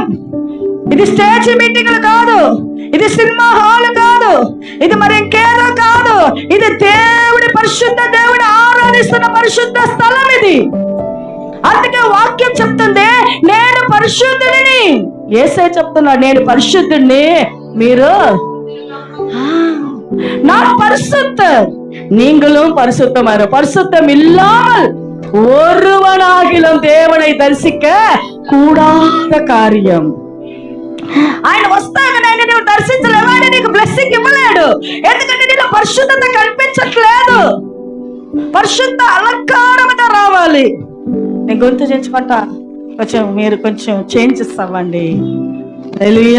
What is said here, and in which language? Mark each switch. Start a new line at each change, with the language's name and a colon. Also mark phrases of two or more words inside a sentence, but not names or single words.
Telugu: ఇది
English: stage meetings
Telugu: కాదు, ఇది
English: cinema hall
Telugu: కాదు, ఇది మరి ఇంకేదో కాదు. ఇది దేవుడి పరిశుద్ధ, దేవుడు ఆరాధిస్తున్న పరిశుద్ధ స్థలం ఇది. అందుకే వాక్యం చెప్తుంది, నేను పరిశుద్ధుడిని. యేసయ్య చెప్తున్నాడు, నేను పరిశుద్ధుడిని, మీరు
Tamil: நான் பரிசுத்தர், நீங்களும் பரிசுத்தமாயிரு. பரிசுத்தம் இல்லாமல் ஒருவனாகிலும் தேவனை தரிசிக்க கூடாத காரியம்.
Telugu: ఆయన వస్తాగానే నువ్వు దర్శించలేవు, ఆయన నీకు బ్లెస్సింగ్ ఇవ్వలేడు. ఎందుకంటే నీలో పరిశుద్ధత కనిపించట్లేదు. పరిశుద్ధ అలంకారంతో రావాలి. నేను గొంతు చేయించుకుంటా, మీరు కొంచెం చేంజెస్ అవ్వండి. హల్లెలూయా.